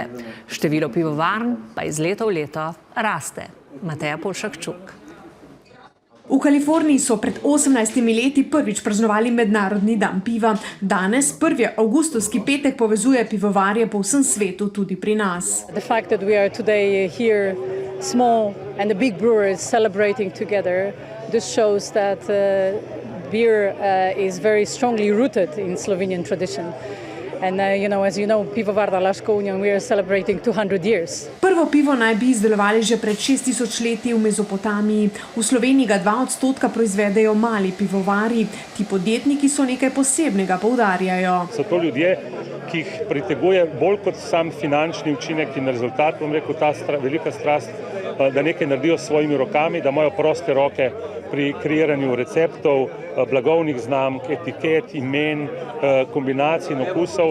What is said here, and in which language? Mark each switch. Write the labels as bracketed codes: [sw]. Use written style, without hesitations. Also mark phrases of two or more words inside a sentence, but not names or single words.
[sl] Število pivovarn pa iz leta v leto raste. Mateja Polšakčuk. V Kaliforniji so pred 18 leti prvič praznovali Mednarodni dan piva. Danes, 1. avgustovski petek, povezuje pivovarje po vsem svetu, tudi pri nas. [en] The fact that we are today here, small and the big brewers celebrating together, this shows that beer is very strongly rooted in Slovenian tradition. And as you know, Pivovarna Laško Union, we are celebrating 200 years. [sl] Prvo pivo naj bi izdelovali že pred 6000 leti v Mezopotamiji. V Sloveniji ga 2% proizvedejo mali pivovari. Ti podjetniki so nekaj posebnega, poudarjajo. So to ljudje, ki jih priteguje bolj kot sam finančni učinek in rezultat, bom rekel, ta velika strast, da nekaj naredijo s svojimi rokami, da imajo proste roke pri kreiranju receptov, blagovnih znamk, etiket, imen, kombinacij in okusov.